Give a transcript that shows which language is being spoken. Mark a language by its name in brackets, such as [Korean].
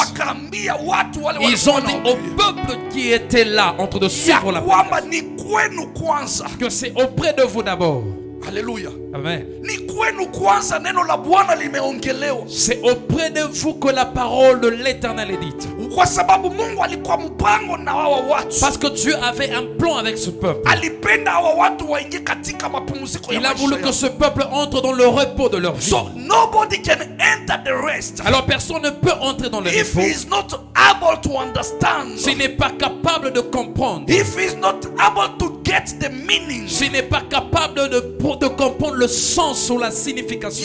[Swahili] wakaambia watu wale [French] ils ont dit au [Swahili] wanaohubiri [French] peuple qui était là en train de [Swahili] ya [French] suivre la [Swahili] kwamba [French] parole [Swahili] ni kwenu kwanza. [French] que c'est auprès de vous d'abord. Haleluya. Amen. [Swahili] Ni kwenu kwanza neno la Bwana limeongelewa, [French] C'est auprès de vous que la parole de l'Éternel est dite. [Swahili] kwa sababu Mungu alikuwa mpango na hawa watu. [French] Parce que Dieu avait un plan avec ce peuple. [Swahili] Alipenda hawa watu waingie katika mapumziko ya [French] Il a voulu [Swahili] maisha [French] que [Swahili] yao. [French] ce peuple entre dans le repos de leur vie. [English] So nobody can enter the rest [French] Alors personne ne peut entrer dans le [English] if [French] repos [English] he is not able to understand, [French] s'il n'est pas capable de comprendre, [English] if he is not able to get the meaning [French] s'il n'est pas capable de comprendre le sens ou la signification